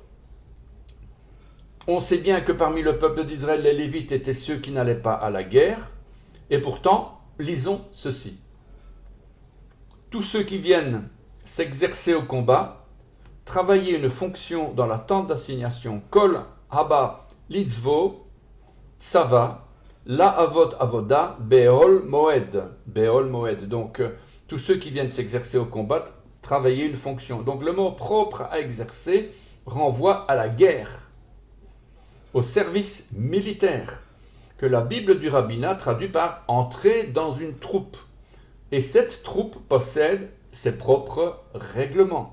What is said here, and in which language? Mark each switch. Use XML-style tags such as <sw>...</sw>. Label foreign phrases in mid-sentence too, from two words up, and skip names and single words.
<fr>Alors, On sait bien que parmi le peuple d'Israël, les Lévites étaient ceux qui n'allaient pas à la guerre. Et pourtant, lisons ceci. Tous ceux qui viennent s'exercer au combat, travailler une fonction dans la tente d'assignation,</fr> <he>כל הבא לצבא, צבא, לעבוד עבודה, באהל מועד. באהל מועד.</he> <fr>Donc, tous ceux qui viennent s'exercer au combat, travailler une fonction. Donc, le mot propre à exercer renvoie à la guerre, au service militaire, que la Bible du rabbinat traduit par entrer dans une troupe. Et cette troupe possède ses propres règlements.</fr>